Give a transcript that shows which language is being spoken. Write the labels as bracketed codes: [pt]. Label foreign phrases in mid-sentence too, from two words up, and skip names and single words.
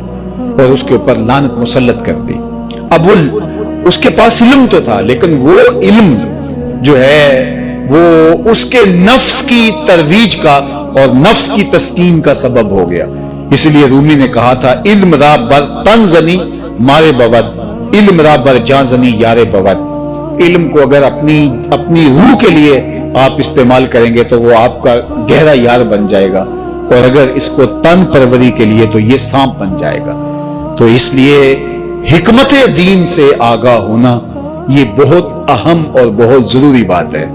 [ur] اور اس کے اوپر لعنت مسلط کر دی. اب وہ اس کے پاس علم تو تھا، لیکن وہ علم جو ہے وہ اس کے نفس کی ترویج کا اور نفس کی تسکین کا سبب ہو گیا. اس لیے رومی نے کہا تھا [fa] علم را بر تن زنی مارے بود، علم را بر جان زنی یارے بود. [ur] علم کو اگر اپنی روح کے لیے آپ استعمال کریں گے تو وہ آپ کا گہرا یار بن جائے گا، اور اگر اس کو تن پروری کے لیے تو یہ سانپ بن جائے گا. تو اس لیے حکمت دین سے آگاہ ہونا یہ بہت اہم اور بہت ضروری بات ہے.